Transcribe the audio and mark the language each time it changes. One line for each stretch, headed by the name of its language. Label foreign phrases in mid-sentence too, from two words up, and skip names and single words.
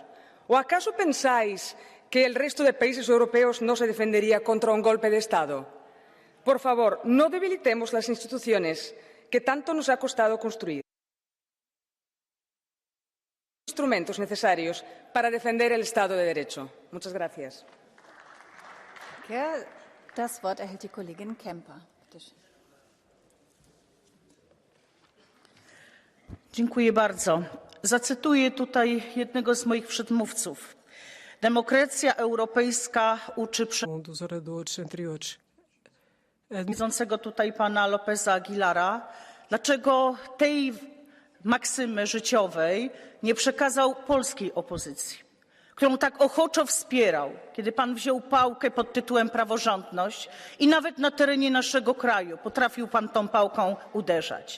Spanish: ¿O acaso pensáis que el resto de países europeos no se defendería contra un golpe de Estado? Por favor, no debilitemos las instituciones que tanto nos ha costado construir. Instrumentos necesarios para defender el Estado de Derecho. Muchas gracias.
German: Das Wort erhält die Kollegin Kemper. Bitte schön.
Polish: Dziękuję bardzo. Zacytuję tutaj jednego z moich przedmówców. Demokracja europejska uczy przewodniczącego tutaj pana Lopeza Aguilara, dlaczego tej maksymy życiowej nie przekazał polskiej opozycji, którą tak ochoczo wspierał, kiedy pan wziął pałkę pod tytułem praworządność i nawet na terenie naszego kraju potrafił pan tą pałką uderzać.